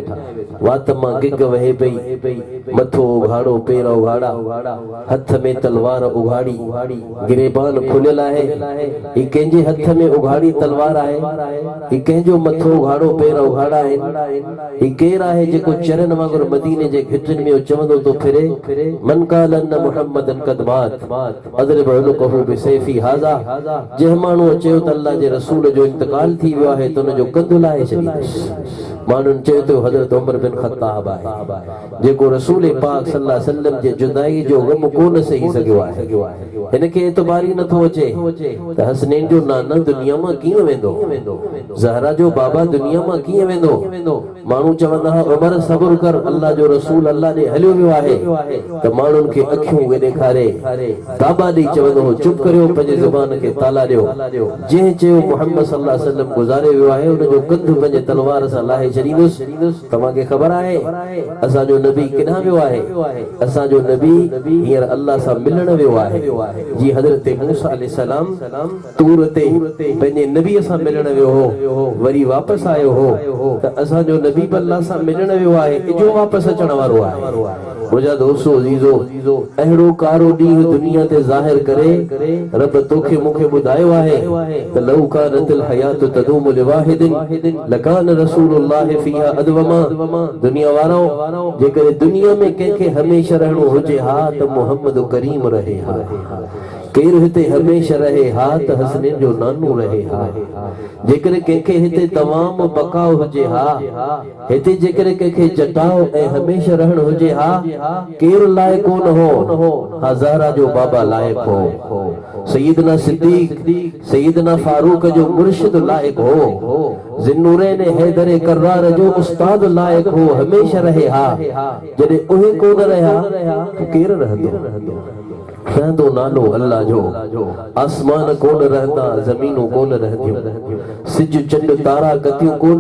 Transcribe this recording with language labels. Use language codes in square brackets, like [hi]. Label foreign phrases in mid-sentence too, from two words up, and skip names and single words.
[sd] वात मां गिग वहे पई मथो उघाड़ो पेर उघाड़ा हथ में तलवार उघाड़ी गिरेबान खुलियल आहे ही कंहिंजे हथ में उघाड़ी तलवार आहे ही कंहिंजो मथो उघाड़ो पेर उघाड़ा आहिनि ही केरु आहे जेको चरन वांगुरु मदीने जे घिटियुनि में चवंदो तो फिरे [ar] من قال إن محمدا قد مات أضرب عنقه بسيفي هذا [sd] जंहिं माण्हूअ चयो त अल्लाह जे रसूल जो इंतकाल थी वियो आहे त हुनजो कंधु लाहे छॾींदुसि माण्हुनि चयो त हज़रत उमर बिन ख़त्ताब आहे जेको रसूल पाक [ar] صلى الله عليه وسلم [sd] जे जुदाई जो ग़म कोन सही सघियो आहे हिनखे एतबारी नथो अचे त हसनैन जो नाना दुनिया मां कीअं वेंदो ज़हरा जो बाबा दुनिया मां कीअं वेंदो माण्हू चवंदा हुआ उमर सब्र कर अल्लाह जो रसूल अल्लाह ॾे हलियो वियो आहे त माण्हुनि खे अखियूं उहे ॾेखारे बाबा ॾेई चवंदो हो चुप करियो पंहिंजे ज़ुबान खे ताला ॾियो जंहिं चयो मुहम्मद [ar] صلى الله عليه وسلم [sd] गुज़ारे वियो आहे हुनजो कंधु पंहिंजे तलवार सां लाहे छॾींदुसि तव्हांखे ख़बर आहे असांजो नबी किथां वियो आहे असांजो नबी हींअर अल्लाह सां मिलण वियो आहे जीअं हज़रत मूसा अलैहिस्सलाम तूर ते पंहिंजे नबीअ सां मिलण वियो हो वरी वापसि आयो हो त असांजो नबी बि अल्लाह सां मिलण वियो आहे इजो वापसि अचण वारो आहे मुंहिंजा दोस्तो अज़ीज़ो अहिड़ो कारो ॾींहुं दुनिया ते ज़ाहिर करे रब तोखे मूंखे ॿुधायो आहे त [ar] لو كانت الحياة تدوم لواحد لكان رسول الله فيها أدوما [sd] दुनिया वारो जेकॾहिं दुनिया में कंहिंखे हमेशह रहणो हुजे हा त मुहम्मद करीम रहे हा केरु हिते हमेशह रहे हा त हसनैन जो नानो रहे हा जेकॾहिं कंहिंखे हिते तमामु बकाउ हुजे हा हिते जेकॾहिं कंहिंखे जटाओ ऐं हमेशह रहणु हुजे हा केरु लाइक़ कोन हो हज़ारा जो बाबा लाइक़ हो सैयदना सिद्दीक सैयदना फारूक जो मुर्शिद लाइक़ हो ज़िन्नूरैन हैदर कर्रार जो उस्ताद लाइक़ हो हमेशह रहे हा जॾहिं उहे कोन रहिया केरु रहंदो रहंदो नालो अल्लाह जो आसमान कोन रहंदा ज़मीनूं कोन रहंदियूं सिज चंड तारा कतियूं कोन